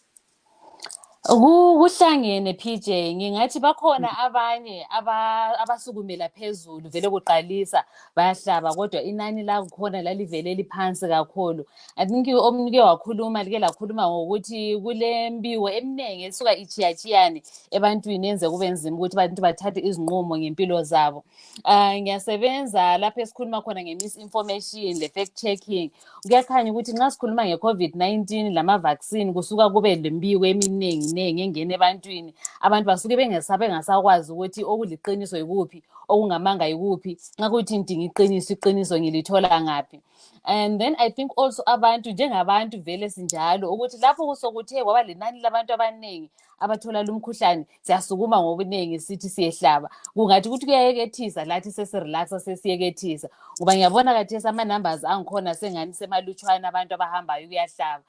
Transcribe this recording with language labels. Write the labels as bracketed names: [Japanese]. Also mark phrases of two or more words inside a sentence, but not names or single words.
[North Ndebele] Kuhlangene PJ, ngingathi bakhona abanye abasukumela phezulu vele kuqalisa bayahlaba kodwa inani lakhona lalivele liphansi kakhulu. [English] I think [North Ndebele] omunye wakhuluma like lakhuluma ngokuthi kule mbiwo eminingi esuka ichiyachiyane ebantwini yenze kube nzima ukuthi abantu bathathe izinqumo ngempilo zabo. Ngiyasebenza lapho esikhuluma khona nge-misinformation, le-fact checking. Kuyakhanya ukuthi nxa sikhuluma nge-COVID-19 lama-vaccine kusuka kube lembiwo eminingi engene ebantwini, abantu basuke bengasakwazi ukuthi okuliqiniso yikuphi, okungamanga yikuphi, nxa kuthi ngidinga iqiniso ngilithola ngaphi. [English] And then I think also [North Ndebele] abantu njengabantu vele sinjalo ukuthi lapho kusokuthe kwaba lenani labantu abaningi abathola lumkhuhlane siyasukuma ngobuningi sithi siyehlaba. Kungathi ukuthi kuyayekethisa lathi sesirelaxa sesiyekethisa ngoba ngiyabona kathesi ama-numbers angikhona sengani semalutshwana abantu abahambayo ukuyahlaba.